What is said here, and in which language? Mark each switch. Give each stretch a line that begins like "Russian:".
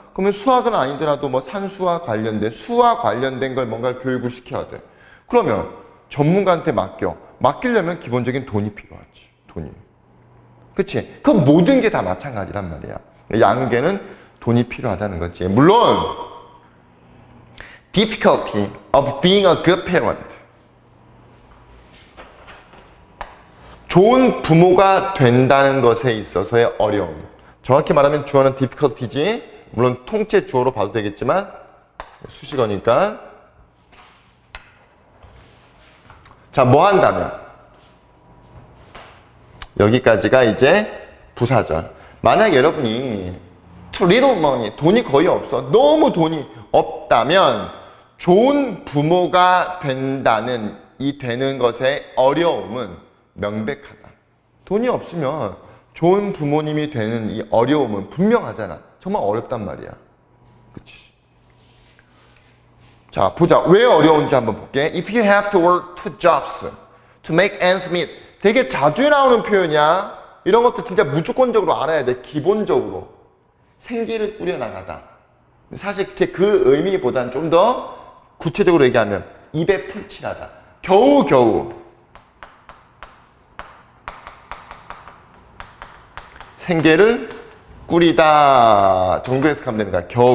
Korean: 그러면 수학은 아니더라도 뭐 산수와 관련된, 수와 관련된 걸 뭔가 교육을 시켜야 돼. 그러면 전문가한테 맡기려면 기본적인 돈이 필요하지. 돈이. 그치? 그 모든 게 다 마찬가지란 말이야. 양육에는 돈이 필요하다는 거지.
English: 물론 difficulty of being a good parent.
Korean: 좋은 부모가 된다는 것에 있어서의 어려움. 정확히 말하면 주어는 difficulty지. 물론 통째 주어로 봐도 되겠지만 수식어니까. 자, 뭐 한다면? 여기까지가 이제 부사절. 만약 여러분이
English: too little money,
Korean: 돈이 거의 없어. 너무 돈이 없다면 좋은 부모가 된다는 이 되는 것의 어려움은 명백하다. 돈이 없으면 좋은 부모님이 되는 이 어려움은 분명하잖아. 정말 어렵단 말이야. 그치? 자, 보자. 왜 어려운지 한번 볼게.
English: If you have to work two jobs to make ends meet.
Korean: 되게 자주 나오는 표현이야. 이런 것도 진짜 무조건적으로 알아야 돼. 기본적으로. 생계를 꾸려나가다. 사실 제 그 의미보다는 좀 더 구체적으로 얘기하면 입에 풀칠하다. 겨우겨우 생계를 꾸리다 정도 해석하면 되는 거야.